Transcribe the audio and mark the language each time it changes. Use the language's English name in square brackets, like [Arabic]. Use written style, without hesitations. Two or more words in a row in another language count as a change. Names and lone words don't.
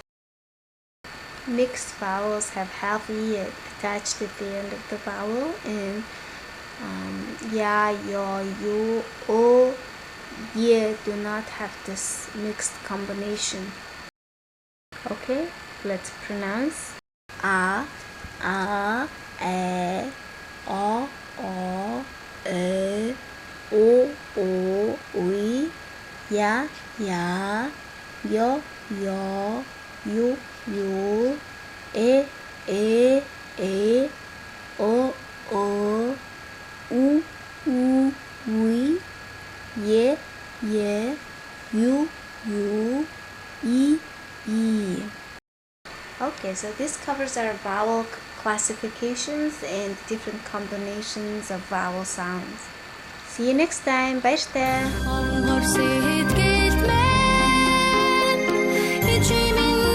[English] Mixed vowels have half E attached at the end of the vowel, and ya, yo, yu, o, ye do not have this mixed combination. Okay, let's pronounce a, e, o, e, o, ui, ya, yo, yu, e, o, u, ui, ye, yu, e. Okay, so this covers our vowel classifications and different combinations of vowel sounds. See you next time. Bye. [Mongolian] Хонгор, сэтгэл, Эжий